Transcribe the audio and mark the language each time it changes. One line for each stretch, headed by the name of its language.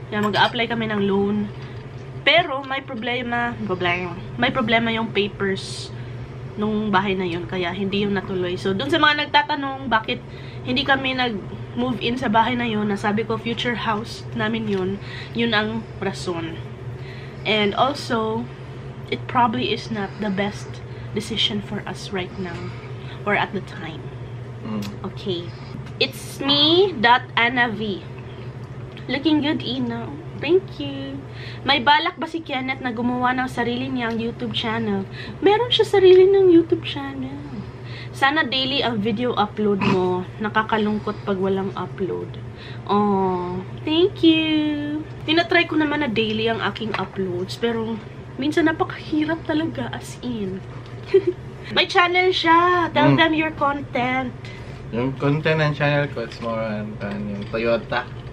Filipino: Mag-apply kami ng loan. Pero may problema yung papers nung bahay na yun, kaya hindi yung natuloy. So, dun sa mga nagtatanong bakit hindi kami nag-move in sa bahay na yun, nasabi ko future house namin yun ang rason.
English: And also, it probably is not the best decision for us right now or at the time. Okay. It's me, Anna V. Looking good, Ina. Thank you.
Filipino: May balak ba si Kenneth na gumawa ng sarili niyang YouTube channel? Meron siya sarili ng YouTube channel. Sana daily ang video upload mo. Nakakalungkot pag walang upload.
English: Oh, thank you.
Filipino: Tinatry ko naman na daily ang aking uploads. Pero minsan napakahirap talaga, as in. May channel siya.
English: Tell them your content.
Filipino: Yung content ng channel ko,
English: it's more on
Filipino: yung Toyota.